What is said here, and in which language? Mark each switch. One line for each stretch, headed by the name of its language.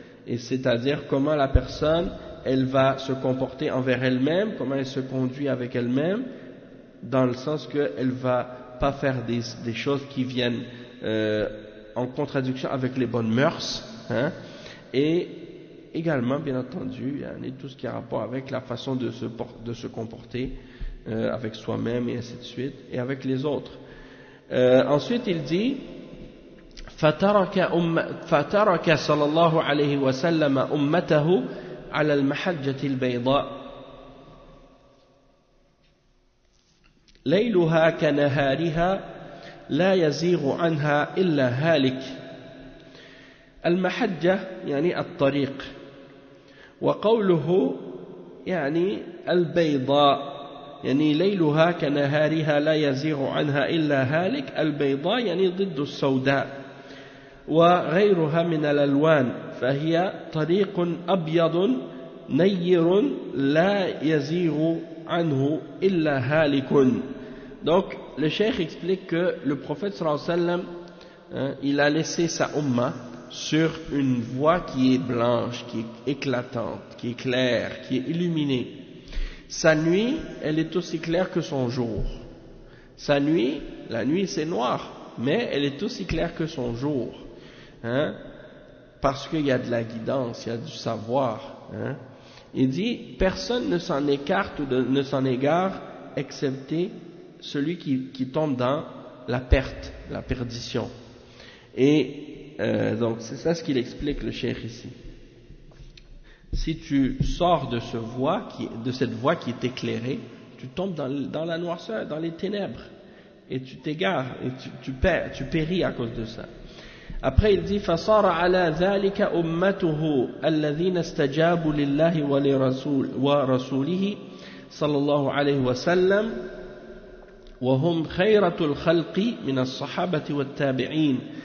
French: Et c'est-à-dire comment la personne, elle va se comporter envers elle-même, comment elle se conduit avec elle-même, dans le sens qu'elle ne va pas faire des choses qui viennent en contradiction avec les bonnes mœurs, hein, et également bien entendu tout ce qui a rapport avec la façon de se comporter avec soi-même et ainsi de suite et avec les autres. Ensuite il dit
Arabic: فَتَرَكَ صَلَى اللَّهُ عَلَيْهِ وَسَلَّمَ أُمَّتَهُ عَلَى الْمَحَجَّةِ الْبَيْضَاءِ لَيْلُهَا كَنَهَارِهَا لا يزيغ عنها إلا هالك المحجة يعني الطريق وقوله يعني البيضاء يعني ليلها كنهارها لا يزيغ عنها إلا هالك البيضاء يعني ضد السوداء وغيرها من الألوان فهي طريق أبيض نير لا يزيغ عنه إلا هالك.
French: Donc, le cheikh explique que le prophète
Arabic: sallallahu alayhi wa sallam,
French: hein, il a laissé sa umma sur une voie qui est blanche, qui est éclatante, qui est claire, qui est illuminée. Sa nuit, elle est aussi claire que son jour. Sa nuit, la nuit c'est noir, mais elle est aussi claire que son jour. Hein, parce qu'il y a de la guidance, il y a du savoir. Hein. Il dit, personne ne s'en écarte ou ne s'en égare, excepté celui qui tombe dans la perte, la perdition. Et donc c'est ça ce qu'il explique le cheikh ici. Si tu sors de ce voie, de cette voie qui est éclairée, tu tombes dans la noirceur, dans les ténèbres. et tu t'égares et tu péris à cause de ça. Après il dit
Arabic: فَصَارَ عَلَى ذَلِكَ أُمَّتُهُ الَّذِينَ اسْتَجَابُوا لِلَّهِ وَرَسُولِهِ صَلَى اللَّهُ عَلَيْهِ وَسَلَّمْ وَهُمْ خَيْرَةُ الْخَلْقِ مِنَ الصَّحَابَةِ وَالتَّابِعِينَ